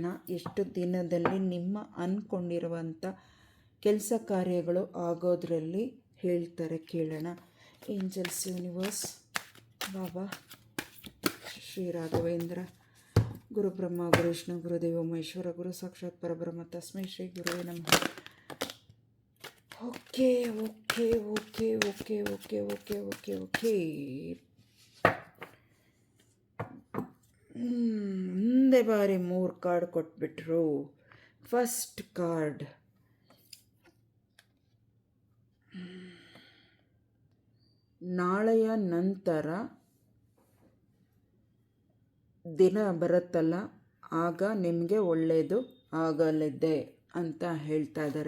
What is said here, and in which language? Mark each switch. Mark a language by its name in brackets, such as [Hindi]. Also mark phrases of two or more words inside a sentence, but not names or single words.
[Kannada] ಎಷ್ಟು ದಿನದಲ್ಲಿ ನಿಮ್ಮ ಅಂದ್ಕೊಂಡಿರುವಂಥ ಕೆಲಸ ಕಾರ್ಯಗಳು ಆಗೋದ್ರಲ್ಲಿ ಹೇಳ್ತಾರೆ, ಕೇಳೋಣ. [English] angels, universe, [Sanskrit] ಬಾಬಾ ಶ್ರೀ ರಾಘವೇಂದ್ರ, ಗುರು ಬ್ರಹ್ಮ ಗುರು ವಿಷ್ಣು ಗುರುದೇವ ಮಹೇಶ್ವರ, ಗುರು ಸಾಕ್ಷಾತ್ ಪರಬ್ರಹ್ಮ ತಸ್ಮೈ ಶ್ರೀ ಗುರುವೇ ನಮಃ. [English] okay okay okay okay okay okay okay okay [Kannada] ಒಂದೇ ಬಾರಿ 3 ಕಾರ್ಡ್ ಕೊಟ್ಬಿಟ್ರು. [English] first card [Kannada] ನಾಳೆಯ ನಂತರ ದಿನ ಬರುತ್ತಲ್ಲ ಆಗ ನಿಮಗೆ ಒಳ್ಳೆಯದು ಆಗಲಿದೆ ಅಂತ ಹೇಳ್ತಾ ಇದ್ದಾರೆ.